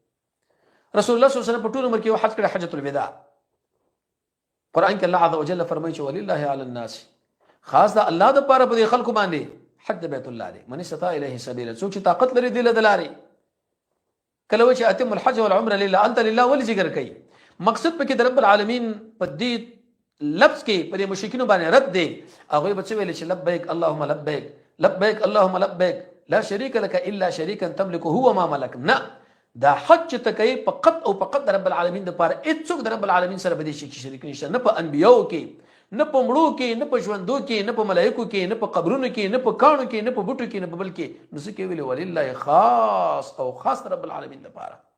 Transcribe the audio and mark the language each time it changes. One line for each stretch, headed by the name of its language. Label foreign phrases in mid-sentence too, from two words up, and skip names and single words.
Pashto: رسول الله صلی الله علیه وسلم په ټول عمر کې حج کړی حجۃ الوداع. قران کې الله عز وجل فرمایي چې
Arabic: ولله علی الناس
Pashto: خاص دا الله د پاره په خلکو باندې حج بیت الله دی
Arabic: من استطاع الیه سبیلا،
Pashto: څوک چې طاقت لري دی له دلاري کله چې
Arabic: اتم الحج والعمره لله
Pashto: انت لله ول ذکر کوي. مقصد پکې د رب العالمین په دې لفظ کې په مشرکین باندې رد دی. هغه به څه ویل چې
Arabic: لبیک اللهم لبیک لبیک اللهم لبیک لا شریک لك الا شریکا تملك هو ما ملك.
Pashto: نه دا حج ته کوي فقط او فقط د رب العالمین د پاره، هیڅوک د رب العالمین سره به دې شي شریک نشته، نه په انبیو کې نه په مړو کې، نه په ژوندو کې، نه په ملایکو کې، نه په قبرونو کې، نه په کاڼو کې، نه په بوټو کې، نه په بل کې. نو څه کې ویلي ولله خاص او خاص رب العالمین لپاره.